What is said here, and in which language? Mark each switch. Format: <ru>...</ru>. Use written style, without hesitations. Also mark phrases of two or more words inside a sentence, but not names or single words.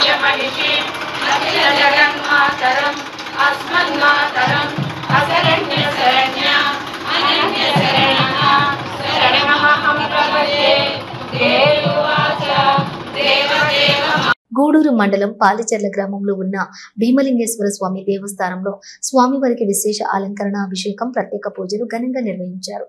<sa>महिषीम् अखिल जगन्मातरम् अस्मन्मातरम् अशरण्यशरण्या अनन्यशरणः शरणमहं प्रपद्ये देववाच देवदेव</sa> <te>గూడూరు మండలం పాలిచెర్ల గ్రామంలో ఉన్న భీమలింగేశ్వర స్వామి దేవస్థానంలో స్వామివారికి విశేష అలంకరణ అభిషేకం ప్రత్యేక పూజలు ఘనంగా నిర్వహించారు.</te>